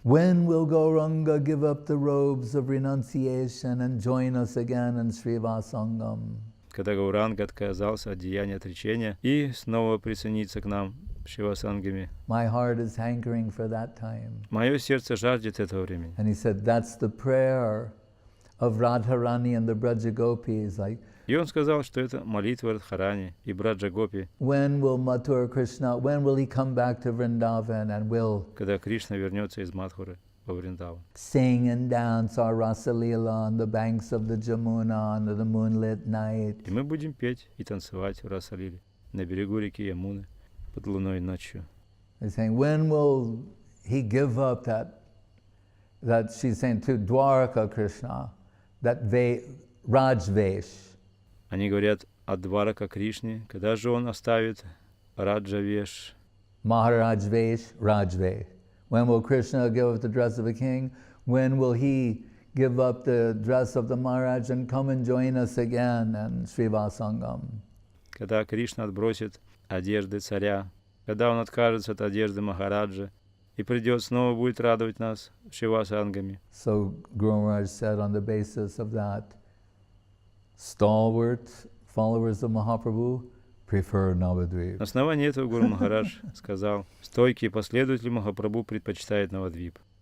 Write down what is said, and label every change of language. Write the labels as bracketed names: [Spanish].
[English] when will Gauranga give up the robes of renunciation and join us again in Srivasangam? [Russian] когда Гауранга отказался от деяния отречения и снова присоединиться к нам, Шивасангами. [English] My heart is hankering for that time. [Russian] Мое сердце жаждет этого времени. [English] And he said, that's the prayer of Radharani and the Braja Gopis. Like, [Russian] И он сказал, что это молитва Радхарани и Браджа Гопи, [English] when will Mathura Krishna, when will he come back to Vrindavan and will [Russian] когда Кришна вернется из Мадхуры во Вриндаван. [English] sing and dance our Rasa Lila on the banks of the Jamuna under the moonlit night? [Russian] И мы будем петь и танцевать в Расалиле на берегу реки Ямуны под луной ночью. [English] He's saying, when will he give up that she's saying to Dwarka Krishna, that Rajvesh? [Russian] Они говорят о Дварака Кришне, когда же он оставит Раджавеш, [English] Maharaj Vesh, Rajvesh. When will Krishna give up the dress of a king? When will he give up the dress of the Maharaj and come and join us again in Srivasangam? [Russian] когда Кришна отбросит одежды царя, когда он откажется от одежды Махараджа и придет снова будет радовать нас Шивасангами. [English] So Guru Maharaj said, on the basis of that, stalwart followers of Mahaprabhu prefer Navadvip. [Russian] На основании этого Гуру Махарадж сказал: стойкие последователи Махапрабху предпочитают Навадвип.